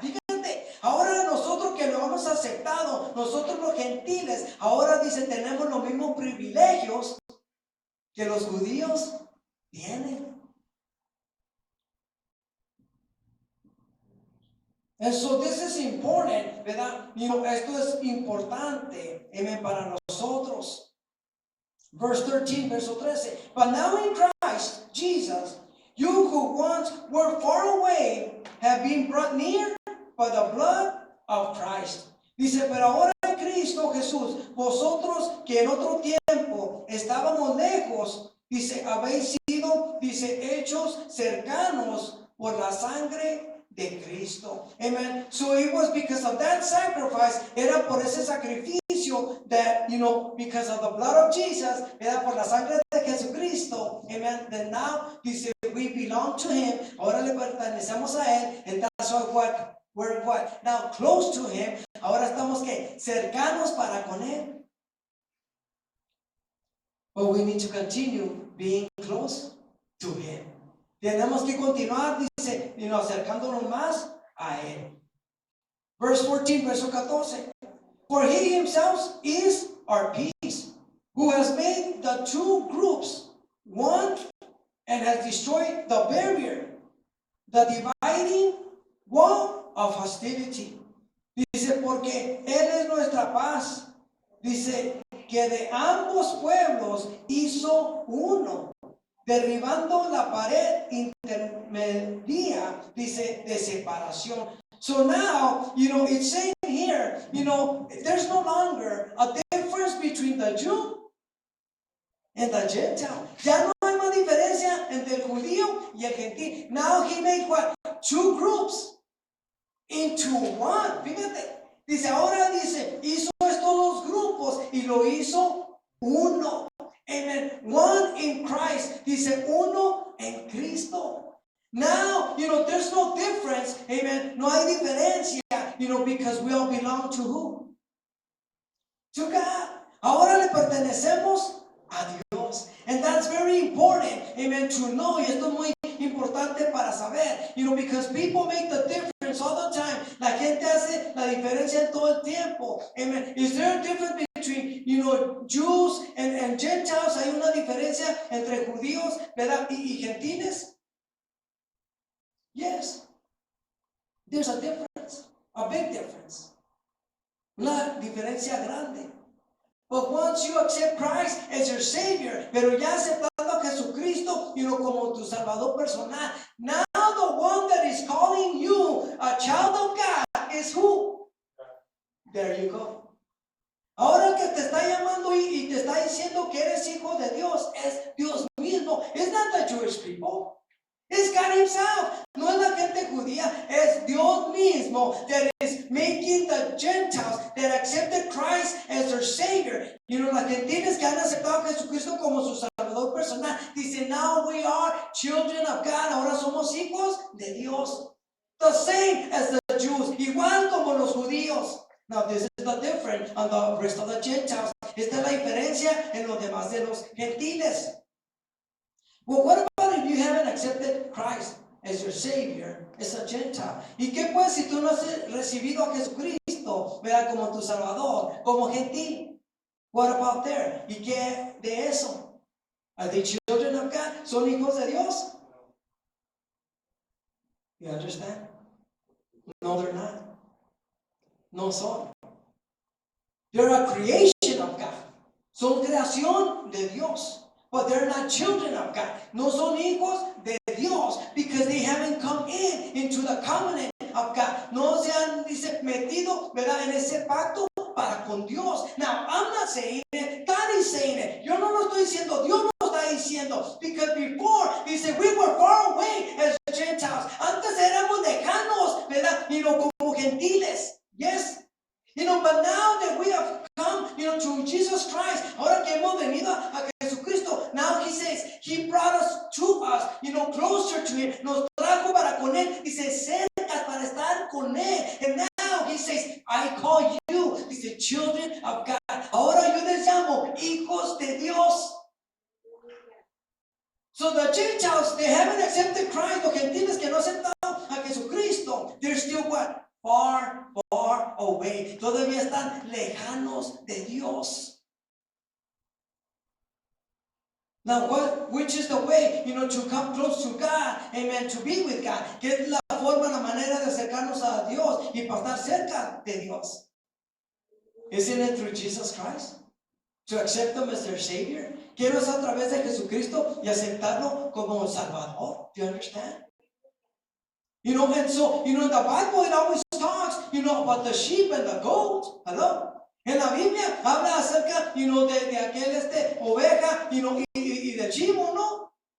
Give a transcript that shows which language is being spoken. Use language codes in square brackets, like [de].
[es] Fíjate, ahora nosotros que lo hemos aceptado, nosotros los gentiles, ahora dice tenemos los mismos privilegios que los judíos tienen. [en] And so this is important, [es] ¿verdad? Esto es importante, amen, para nosotros. [en] Verse 13, [es] verso 13. [en] But now in Christ Jesus, you who once were far away have been brought near by the blood of Christ. [es] Dice, pero ahora en Cristo Jesús, vosotros que en otro tiempo estábamos lejos, dice, habéis sido, dice, hechos cercanos por la sangre de Cristo. [en] Amen. So it was because of that sacrifice, [es] era por ese sacrificio [en] that, because of the blood of Jesus, [es] era por la sangre de Jesucristo. [en] Amen. Then now, dice, we belong to him. [es] Ahora le pertenecemos a él. [en] And that's why we're what? Now close to him. [es] Ahora estamos que cercanos para con él. [en] But we need to continue being close to him. [es] Tenemos que continuar, dice, acercándonos más a él. [en] Verse 14, [es] verso 14. [en] For he himself is our peace, who has made the two groups one and has destroyed the barrier, the dividing wall of hostility. [es] Dice, porque él es nuestra paz. Dice, que de ambos pueblos hizo uno, derribando la pared intermedia, dice, de separación. [en] So now, it's saying here, there's no longer a difference between the Jew and the Gentile. [es] Ya no hay más diferencia entre el judío y el gentil. [en] Now he made what? Two groups into one. Fíjate. [es] Dice, ahora dice, hizo estos dos grupos y lo hizo uno. Amen. [en] One in Christ. [es] Dice, uno en Cristo. [en] Now, there's no difference. Amen. [es] No hay diferencia. [en] Because we all belong to who? To God. [es] Ahora le pertenecemos a Dios. [en] And that's very important. Amen. To know. [es] Y esto es muy importante para saber. [en] Because people make the difference all the time. [es] La gente hace la diferencia en todo el tiempo. [en] Amen. Is there a difference between, Jews and Gentiles? [es] ¿Hay una diferencia entre judíos, verdad, y gentiles? [en] Yes. There's a difference. A big difference. [es] Una diferencia grande. [en] But once you accept Christ as your Savior, [es] pero ya aceptando a Jesucristo, como tu Salvador personal, [en] now the one that is calling you a child of God is who? There you go. [es] Ahora el que te está llamando y te está diciendo que eres hijo de Dios es Dios mismo. [en] It's not the Jewish people. It's God himself. [es] No es la gente judía, es Dios mismo [en] that is making the Gentiles that accepted Christ as their Savior. [es] Las gentiles que han aceptado a Jesucristo como su Salvador personal. [en] Dice, now we are children of God. [es] Ahora somos hijos de Dios. [en] The same as the Jews. [es] Igual como los judíos. [en] Now this is the difference on the rest of the Gentiles. [es] Esta es la diferencia en los demás de los gentiles. [en] Well, what about if you haven't accepted Christ as your Savior, as a Gentile? [es] ¿Y qué pues si tú no has recibido a Jesucristo, ¿verdad? Como tu Salvador, como gentil? [en] What about there? [es] ¿Y qué de eso? [en] Are they children of God? [es] ¿Son hijos de Dios? [en] You understand? No, they're not. [es] No son. [en] They're a creation of God. [es] Son creación de Dios. [en] But they're not children of God. [es] No son hijos de Dios [en] because they haven't come into the covenant of God. [es] No se han, dice, metido, ¿verdad? En ese pacto para con Dios. [en] Now, I'm not saying it, God is saying it. [es] Yo no lo estoy diciendo, Dios lo está diciendo. [en] Because before, dice, we were far away as Gentiles. [es] Antes éramos lejanos, ¿verdad? Como gentiles. [en] Yes. But now that we have come, to Jesus Christ, [es] ahora que hemos venido a Jesucristo, [en] now he says, he brought us to us, closer to him, [es] nos trajo para con él, [en] dice, cerca para estar con él. And now he says, I call you, dice, children of God. [es] Ahora yo les llamo hijos de Dios. [en] So the Gentiles, they haven't accepted Christ, [es] los gentiles que no aceptaron a Jesucristo, [en] they're still what? Far, far away. [es] Todavía están lejanos de Dios. [en] Now, which is the way, to come close to God, amen, to be with God? [es] ¿Qué es la forma, la manera de acercarnos a Dios y para estar cerca de Dios? [en] Isn't it through Jesus Christ? To accept Him as their Savior? [es] Quiero es a través de Jesucristo y aceptarlo como Salvador. [en] Do you understand? And so, in the Bible, it always talks, about the sheep and the goat. Hello? [es] En la Biblia habla acerca, de aquel oveja, y del chivo, ¿no?